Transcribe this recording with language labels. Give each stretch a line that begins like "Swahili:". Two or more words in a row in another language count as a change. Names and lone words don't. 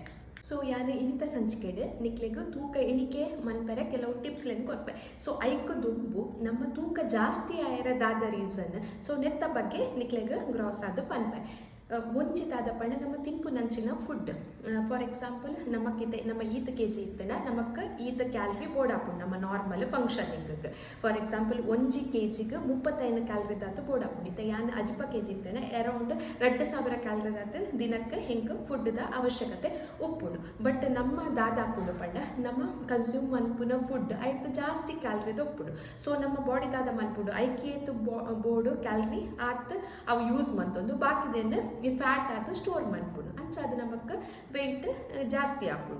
Tulu: ಸೊ ಯಾನು ಇನ್ನಿತ ಸಂಚಿಕೆಡೆ ನಿಕ್ಲೆಗೂ ತೂಕ ಇಳಿಕೆ ಮನ್ಪೆರೆ ಕೆಲವು ಟಿಪ್ಸ್ಲೆನ್ ಕೊರ್ಪೆ. ಸೊ ಐಕ್ ದುಂಬು ನಮ್ಮ ತೂಕ ಜಾಸ್ತಿ ಆಯರದಾದ ರೀಸನ್ ಸೊ ನೆತ್ತ ಬಗ್ಗೆ ನಿಕ್ಲೆಗ್ ಗ್ರಾಸ್ ಆದ ಪನ್ಪೆ ಮುಂಚಿತಾದ ಪಂಡ ನಮ್ಮ ತಿನ್ಪು ನಂಚಿನ ಫುಡ್.
English: for example
Tulu: ನಮ್ಮ ಈತ kg ಇತ್ತನ ನಮಕ್ ಈತ ಕ್ಯಾಲರಿ ಬೋಡಾಪುಂಡು ನಮ್ಮ
English: normal functioning. for example
Tulu: 1 kgಗೆ 35 ಕ್ಯಾಲರಿ ದಾತು ಬೋಡಾಪುಂಡು. ಇತ್ತ ಯಾನ್ 50 kg ಇತ್ತನ ಅರೌಂಡ್ 2000 ಕ್ಯಾಲರಿ ದಾತು ದಿನಕ್ಕೆ ಹಿಂಗೆ ಫುಡ್ದ ಅವಶ್ಯಕತೆ ಉಪ್ಪುಂಡು. ಬಟ್ ನಮ್ಮ ದಾದಾಪುಂಡು ಪಂಡ ನಮ್ಮ ಕನ್ಸ್ಯೂಮ್ ಮನ್ಪುನ ಫುಡ್ ಐಕ್ ಜಾಸ್ತಿ ಕ್ಯಾಲರಿದ ಉಪ್ಪುಂಡು. ಸೊ ನಮ್ಮ ಬಾಡಿ ದಾದ ಮನ್ಪುಂಡು ಐಕೇತು ಬೋರ್ಡು ಕ್ಯಾಲರಿ ಆತ್ ಅವು ಯೂಸ್ ಮಂತೊಂದು ಬಾಕಿದೇನು ಈ ಫ್ಯಾಟ್ ಆದ ಸ್ಟೋರ್ ಮನ್ಪುಂಡು ಅಂಚಾದ ನಮಕ್ ವೆಯ್ಟ್ ಜಾಸ್ತಿ ಆಪುಂಡು.